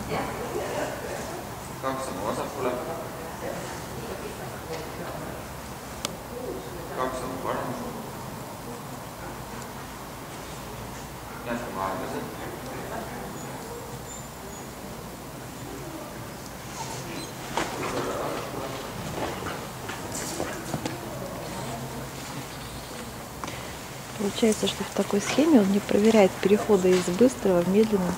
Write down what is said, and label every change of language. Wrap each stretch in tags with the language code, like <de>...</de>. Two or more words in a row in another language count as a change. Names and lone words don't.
<et>kaks sammu vasakule, kaks sammu paremale, jätkame aeglaselt.</et> <ru>Получается, что в такой схеме он не проверяет переходы из быстрого в медленное.</ru>